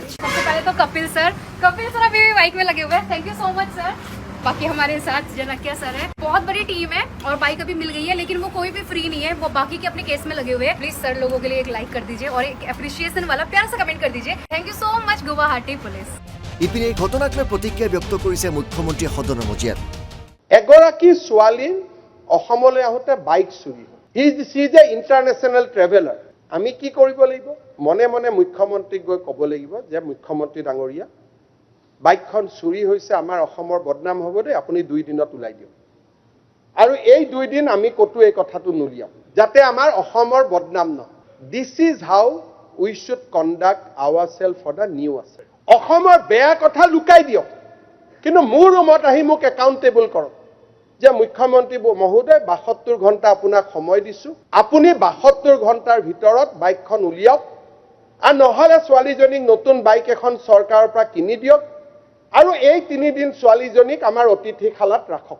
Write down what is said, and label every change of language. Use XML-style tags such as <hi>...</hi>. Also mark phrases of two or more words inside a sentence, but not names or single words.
<hi>सबसे पहले तो कपिल सर अभी भी बाइक में लगे हुए हैं।</hi> <en>Thank you so much sir.</en> <hi>बाकी हमारे साथ जनकिया सर है। बहुत बड़ी टीम है और बाइक अभी मिल गई है, लेकिन वो कोई भी फ्री नहीं है। वो बाकी के अपने केस में लगे हुए हैं। प्लीज सर लोगों के लिए एक लाइक कर दीजिए और एक एप्रिसिएशन वाला प्यार से कमेंट कर दीजिए।</hi> <en>Thank you so much Guwahati Police.</en> <as>ইপিনে এই ঘটনাক লৈ প্ৰতিক্ৰিয়া ব্যক্ত কৰিছে মুখ্যমন্ত্ৰীয়ে সদনৰ মজিয়াত। এগৰাকী ছোৱালী অসমলৈ আহোঁতে বাইক চুৰি হ'ল।</as> <en>He is a international traveller.</en> <as>আমি কি কৰিব লাগিব? মনে মনে মুখ্যমন্ত্ৰীক গৈ ক'ব লাগিব যে মুখ্যমন্ত্ৰী ডাঙৰীয়া, বাইকখন চুৰি হৈছে, আমাৰ অসমৰ বদনাম হ'ব দেই, আপুনি 2 দিনত ওলাই দিয়ক। আৰু এই 2 দিন আমি ক'তো এই কথাটো নুলিয়াম, যাতে আমাৰ অসমৰ বদনাম নহয়।</as> <en>This is how we should conduct our self for the new আছে।</en> <as>অসমৰ বেয়া কথা লুকাই দিয়ক, কিন্তু মোৰ ৰুমত আহি মোক একাউণ্টেবল কৰক যে মুখ্যমন্ত্ৰী মহোদয় 72 ঘণ্টা আপোনাক সময় দিছোঁ, আপুনি 72 ঘণ্টাৰ ভিতৰত বাইকখন উলিয়াওক, আৰু নহ'লে ছোৱালীজনীক নতুন বাইক এখন চৰকাৰৰ পৰা কিনি দিয়ক, আৰু এই 3 দিন ছোৱালীজনীক আমাৰ অতিথিশালাত ৰাখক।</as>